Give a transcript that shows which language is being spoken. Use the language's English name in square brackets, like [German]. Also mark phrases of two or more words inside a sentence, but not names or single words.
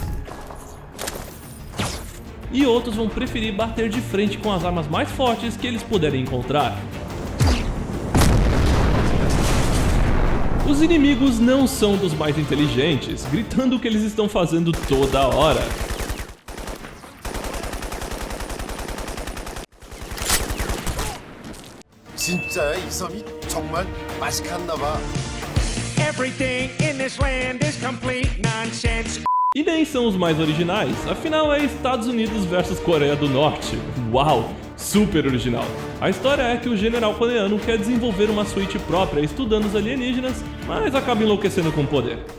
[Portuguese] E outros vão preferir bater de frente com as armas mais fortes que eles puderem encontrar. Os inimigos não são dos mais inteligentes, gritando o que eles estão fazendo toda hora. [Korean] 진짜야 이 섬이 정말 맛있겠나 봐. [English] Everything in this land is complete nonsense. [Portuguese] E nem são os mais originais, afinal é Estados Unidos versus Coreia do Norte. Uau, super original. A história é que o general coreano quer desenvolver uma suíte própria estudando os alienígenas, mas acaba enlouquecendo com o poder.